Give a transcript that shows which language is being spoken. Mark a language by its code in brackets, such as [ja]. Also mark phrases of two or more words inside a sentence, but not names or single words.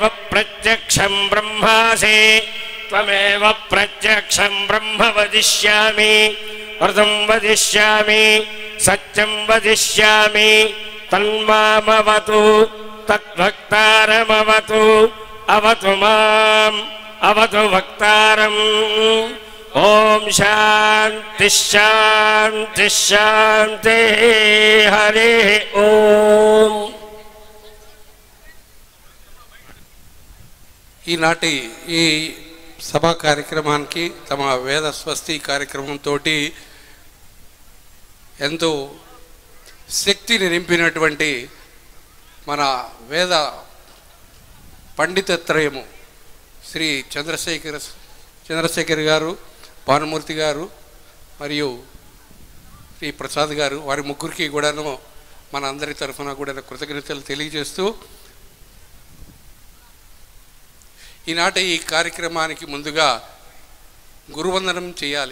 [sa] प्रत्यक्षं ब्रह्मासि त्वमेव प्रत्यक्षं ब्रह्म वदिष्यामि वृतं वदिष्यामि सत्यं वदिष्यामि तन्मामवतु तद्भक्तारमवतु अवतु माम् अवतु वक्तारम् ओम शांति शांति शांति हरि ओम। [te] ఈనాటి ఈ సభా కార్యక్రమానికి తమ వేద స్వస్తి కార్యక్రమంతో ఎంతో శక్తిని నింపినటువంటి మన వేద పండితత్రయము శ్రీ చంద్రశేఖర్ గారు, భానుమూర్తి గారు మరియు శ్రీ ప్రసాద్ గారు, వారి ముగ్గురికి కూడాను మన అందరి తరఫున కూడా కృతజ్ఞతలు తెలియజేస్తూ ఈనాటి ఈ కార్యక్రమానికి ముందుగా గురువందనం చేయాలి.